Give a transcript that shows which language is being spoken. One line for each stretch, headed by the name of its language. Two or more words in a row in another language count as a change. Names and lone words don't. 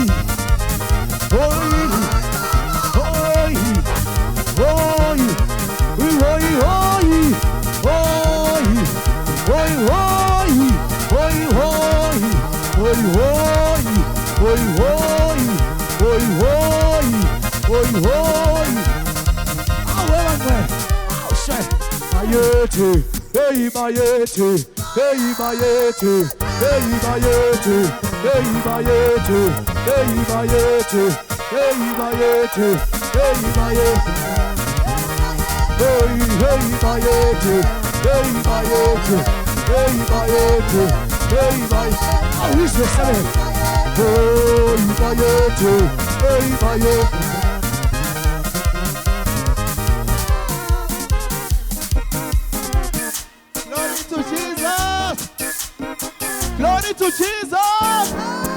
English: Hoi, hoi, hoi, hoi, hoi, hoi, hoi, hoi, hoi, hoi, hoi, hoi. Ah, where am I? Oh, shit.
Zulu: Bayete, hey, bayete. Hey bayete, hey bayete, hey bayete, hey bayete, hey bayete, hey bayete, hey bayete, hey bayete, hey bayete, hey bayete.
English: Oh, who's this?
Zulu: Hey bayete, hey bayete.
English: Glory to to Jesus.